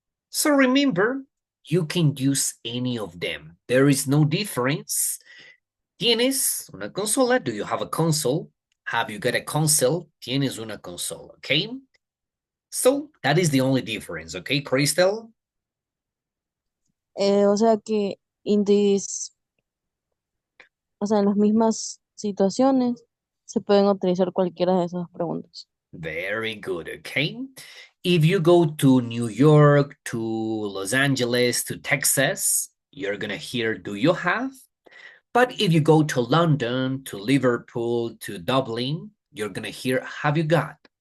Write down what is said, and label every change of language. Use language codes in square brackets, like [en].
[en] So remember, you can use any of them. There is no difference. [es] ¿Tienes una consola? [en] Do you have a console? Have you got a console? [es] ¿Tienes una consola? [en] Okay? So that is the only difference. Okay, Crystal? [es] O sea que [en] in this, [es] o sea, en las mismas situaciones se pueden utilizar cualquiera de esas preguntas. [en] Very good, okay? If you go to New York, to Los Angeles, to Texas, you're gonna hear, do you have? But if you go to London, to Liverpool, to Dublin, you're gonna hear, have you got?